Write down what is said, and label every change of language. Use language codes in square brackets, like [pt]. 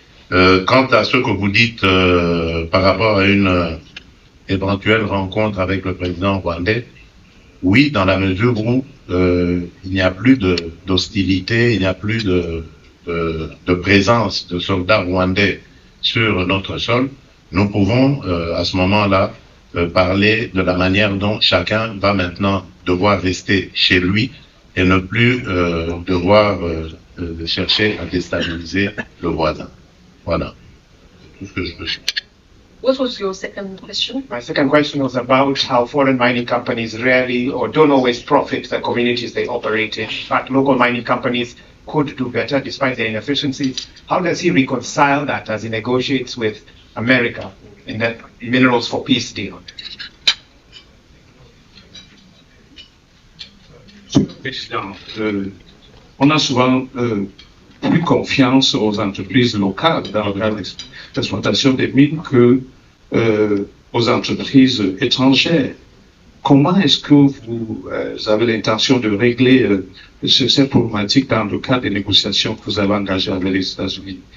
[fr] Quant à ce que vous dites par rapport à une éventuelle rencontre avec le président rwandais, oui, dans la mesure où il n'y a plus d'hostilité, il n'y a plus de présence de soldats rwandais sur notre sol, nous pouvons à ce moment-là parler de la manière dont chacun va maintenant devoir rester chez lui et ne plus devoir chercher à déstabiliser le voisin. Voilà. C'est tout ce que je peux dire. [en] What was your second question? My second question was about how foreign mining companies rarely or don't always profit the communities they operate in. In fact, local mining companies could do better despite their inefficiencies. How does he reconcile that as he negotiates with America in the Minerals for Peace deal? [fr] Président, on a souvent plus confiance aux entreprises locales dans le cadre d'exploitation des mines que aux entreprises étrangères. Comment est-ce que vous avez l'intention de régler cette problématique dans le cadre des négociations que vous avez engagées avec les États-Unis?